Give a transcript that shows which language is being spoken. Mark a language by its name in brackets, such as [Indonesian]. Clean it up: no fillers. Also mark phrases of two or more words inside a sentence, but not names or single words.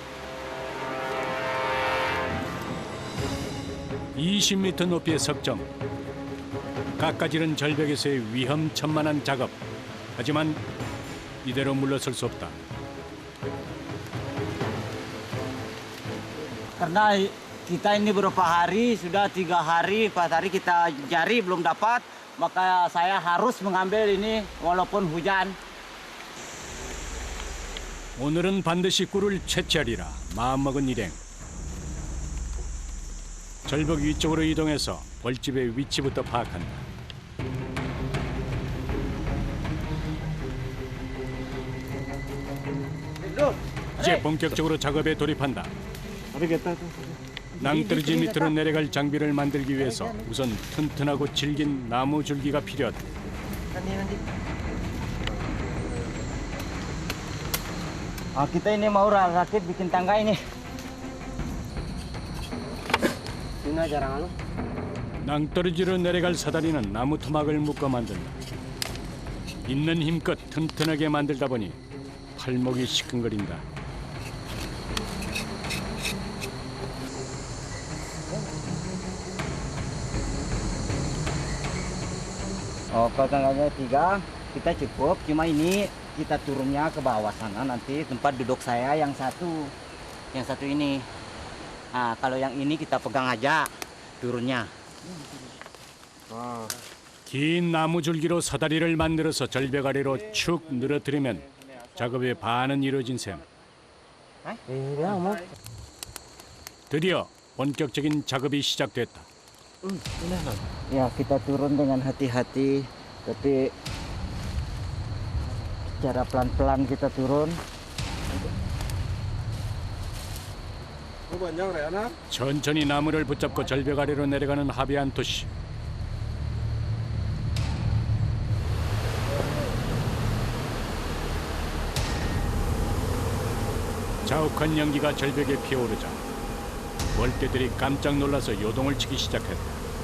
[Korean] 20m 높이의 석청. 깎아지른 절벽에서의 위험천만한 작업. 하지만 이대로 물러설 수 없다. [Indonesian] Karena kita ini beberapa hari, sudah 3 hari, 4 hari kita cari belum dapat, maka saya harus mengambil ini walaupun hujan. [Korean] 오늘은 반드시 꿀을 채취하리라 마음먹은 일행. 절벽 위쪽으로 이동해서 벌집의 위치부터 파악한다. 이제 본격적으로 작업에 돌입한다. 낭떠러지 밑으로 내려갈 장비를 만들기 위해서 우선 튼튼하고 질긴 나무 줄기가 필요하다. [Indonesian] Kita ini mau rakit bikin tangga ini. Ini jarang [Korean] 낭떠러지로 내려갈 사다리는 나무 토막을 묶어 만든다. 있는 힘껏 튼튼하게 만들다 보니 팔목이 시큰거린다. [Indonesian] Kalau tangganya 3, kita cukup. Cuma ini kita turunnya ke bawah sana nanti tempat duduk saya yang satu ini. Nah, kalau yang ini kita pegang aja turunnya. [Korean] 긴 나무 줄기로 사다리를 만들어서 절벽 아래로 축 늘어뜨리면 작업의 반은 이루어진 셈. 드디어 본격적인 작업이 시작됐다. [Indonesian] Ya, kita turun dengan hati-hati, tapi secara pelan-pelan kita turun. [Korean] 천천히 나무를 붙잡고 절벽 아래로 내려가는 하비안토 씨. 자욱한 연기가 절벽에 피어오르자 월대들이 깜짝 놀라서 요동을 치기 시작했다.